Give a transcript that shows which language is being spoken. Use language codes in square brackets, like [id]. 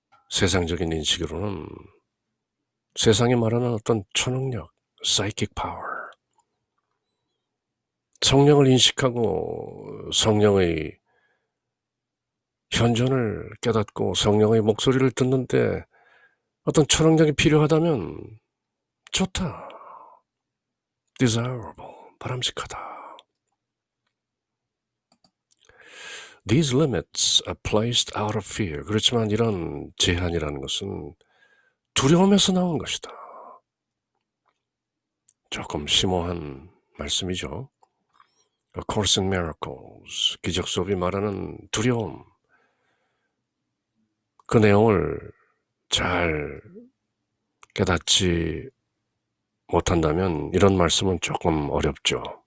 [ko] 세상적인 인식으로는 세상이 말하는 어떤 초능력, [en] psychic power, [ko] 성령을 인식하고 성령의 현존을 깨닫고 성령의 목소리를 듣는데 어떤 초능력이 필요하다면 좋다, desirable, 바람직하다. [en] These limits are placed out of fear. [ko] 그렇지만 이런 제한이라는 것은 두려움에서 나온 것이다. 조금 심오한 말씀이죠. A Course in Miracles, 기적 수업이 말하는 두려움, 그 내용을 잘 깨닫지 못한다면 이런 말씀은 조금 어렵죠.